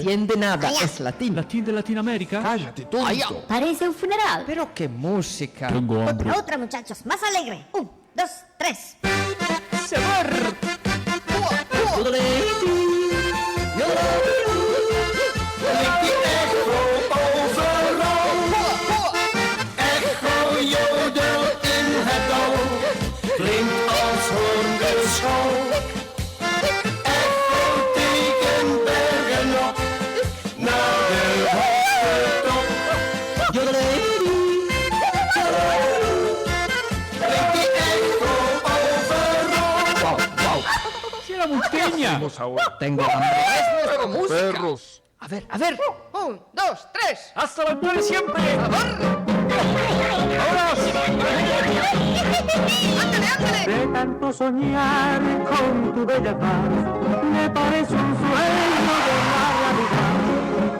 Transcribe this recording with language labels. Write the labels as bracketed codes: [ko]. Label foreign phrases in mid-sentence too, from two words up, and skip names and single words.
[es] Entiende nada, es latín. ¿Latín de Latinoamérica? Cállate, tonto. Parece un funeral. Pero qué música. Tengo hambre. Otra, muchachos, más alegre. 1, 2, 3. Saber. [nl] Echo jodel in het dal, klinkt als hondenschal. Echo tegen bergen op, naar de hoogste top. Klinkt die echo overal. [es] ¡Sí, la montaña! Vamos ahora. Tengo hambre. Es nuestra música. Perros. A ver. 1, 2, 3. ¡Hasta la altura siempre! De tanto soñar con tu bella paz, me parece un sueño de la realidad.